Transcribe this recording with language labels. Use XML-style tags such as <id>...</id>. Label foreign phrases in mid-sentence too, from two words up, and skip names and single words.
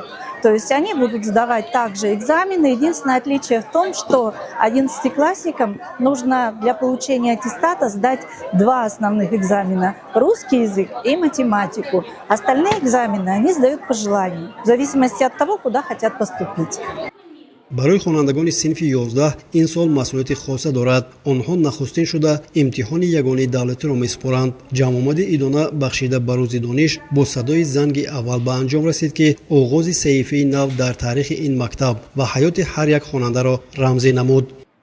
<ru>То есть они будут сдавать также экзамены. Единственное отличие в том, что 11-классникам нужно для получения аттестата сдать 2 основных экзамена – русский язык и математику. Остальные экзамены они сдают по желанию, в зависимости от того, куда хотят поступить.</ru> <tg>барои хонандагони синфи 11 ин сол масъулияти хоса дорад. онҳо нахустин шуда имтиҳони ягонаи давлатиро месупоранд. ҷамъомади идона бахшида ба рӯзи дониш бо садои занги аввал ба анҷом расид, ки оғози саҳифаи нав дар таърихи ин мактаб ва ҳаёти ҳар як хонандаро рамзӣ намуд.</tg>